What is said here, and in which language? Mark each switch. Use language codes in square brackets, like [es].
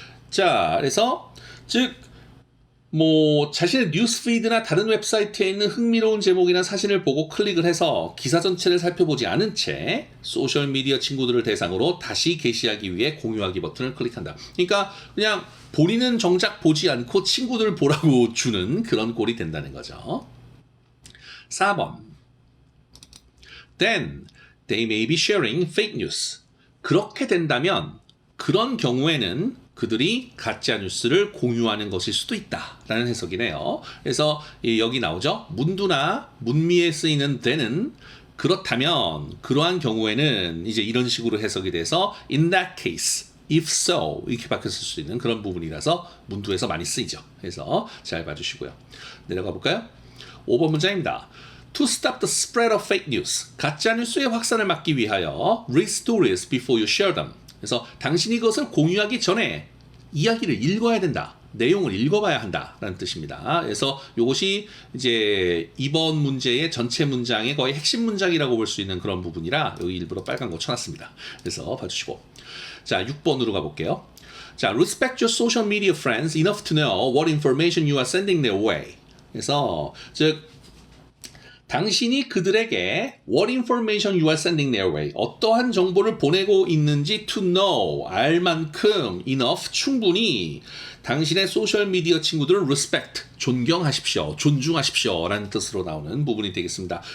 [ko] 자, 그래서 즉 뭐 자신의 뉴스피드나 다른 웹사이트에 있는 흥미로운 제목이나 사진을 보고 클릭을 해서 기사 전체를 살펴보지 않은 채 소셜미디어 친구들을 대상으로 다시 게시하기 위해 공유하기 버튼을 클릭한다. 그러니까 그냥 본인은 정작 보지 않고 친구들 보라고 주는 그런 꼴이 된다는 거죠. 4번. [en] Then they may be sharing fake news. [ko] 그렇게 된다면 그런 경우에는 그들이 가짜 뉴스를 공유하는 것일 수도 있다라는 해석이네요. 그래서 여기 나오죠. 문두나 문미에 쓰이는 then은 그렇다면 그러한 경우에는 이제 이런 식으로 해석이 돼서 [en] in that case, if so [ko] 이렇게 바뀌었을 수 있는 그런 부분이라서 문두에서 많이 쓰이죠. 그래서 잘 봐주시고요. 내려가 볼까요? 5번 문장입니다. [en] To stop the spread of fake news, [ko] 가짜 뉴스의 확산을 막기 위하여 [en] read stories before you share them. [ko] 그래서 당신이 그것을 공유하기 전에 이야기를 읽어야 된다. 내용을 읽어봐야 한다라는 뜻입니다. 그래서 이것이 이제 이번 문제의 전체 문장의 거의 핵심 문장이라고 볼 수 있는 그런 부분이라 여기 일부러 빨간 거 쳐놨습니다. 그래서 봐주시고 자 6번으로 가볼게요. [en] 자, respect your social media friends enough to know what information you are sending their way. [ko] 그래서 즉 당신이 그들에게 [en] what information you are sending their way [ko] 어떠한 정보를 보내고 있는지 to know 알 만큼 enough 충분히 당신의 소셜미디어 친구들을 respect 존경하십시오, 존중하십시오 라는 뜻으로 나오는 부분이 되겠습니다.